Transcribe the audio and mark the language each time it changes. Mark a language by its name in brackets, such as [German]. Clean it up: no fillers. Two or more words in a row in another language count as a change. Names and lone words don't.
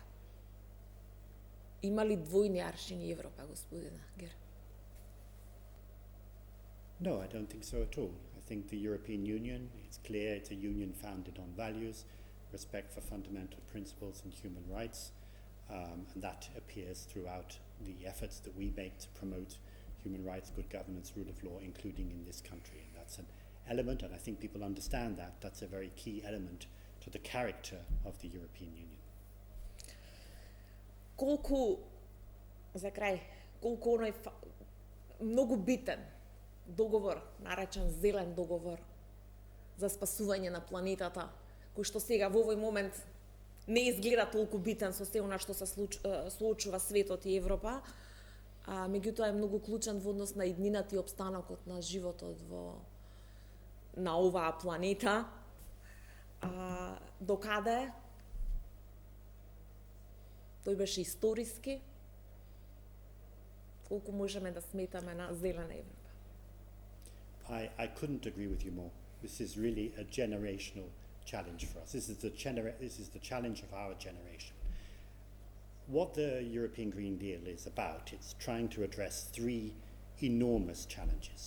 [Macedonian] Има ли двојни аршини Европа, господина Гер? [English] No, I don't think so at all. I think the European Union, it's clear it's a union founded on values, respect for fundamental principles and human rights, and that appears throughout the efforts that we make to promote human rights, good governance, rule of law, including in this country. And that's an element, and I think people understand that, that's a very key element to the character of the European Union. [Macedonian] Колку, за крај, колку оној многу битен договор, наречен зелен договор за спасување на планетата, кој што сега во овој момент не изгледа толку битен со се она што се случува светот и Европа, меѓутоа е многу клучен во однос на иднината и опстанокот на животот на оваа планета. Докаде тој беше историски, колку можеме да сметаме на зелена Европа. [English] I couldn't agree with you more. This is really a generational challenge for us. This is the challenge of our generation. What the European Green Deal is about, it's trying to address three enormous challenges.